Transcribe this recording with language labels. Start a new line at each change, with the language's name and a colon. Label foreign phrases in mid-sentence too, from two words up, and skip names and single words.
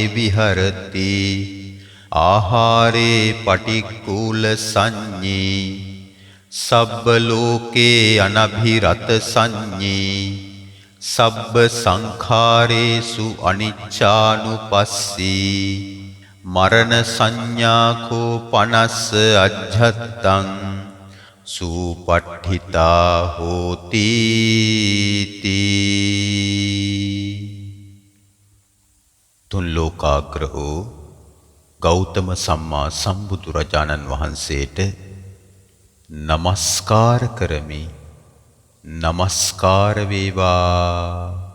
Pali: විහරති ආහාරේ පටික්කුල සංඤී සබ්බ ලෝකේ අනභිරත සංඤී සබ්බ සංඛාරේසු අනිච්චානුපස්සී මරණ සංඥාකෝ පනස්ස අජ්ජත්තං සුපට්ඨිතා හෝති තී.
Sinhala: තුන් ලෝකාග්‍රහෝ ගෞතම සම්මා සම්බුදුරජාණන් වහන්සේට නමස්කාර කරමි. නමස්කාර වේවා.